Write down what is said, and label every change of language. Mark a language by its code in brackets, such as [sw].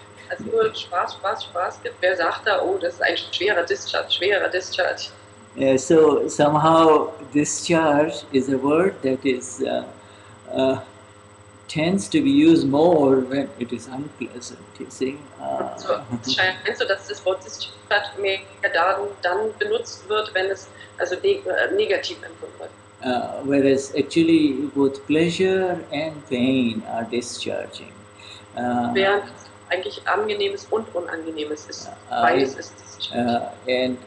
[de] Also nur Spaß gibt, wer sagt da, oh, das ist ein schwerer Discharge. [en] Yeah, so somehow discharge is a word that is tends to be used more when it is unpleasant, you see. [de] Es scheint so, dass das Wort Discharge mehr dann benutzt wird, wenn es also negativ empfunden wird. [en] Whereas actually both pleasure and pain are discharging. [de] Während eigentlich Angenehmes und Unangenehmes ist. Beides ist discharging.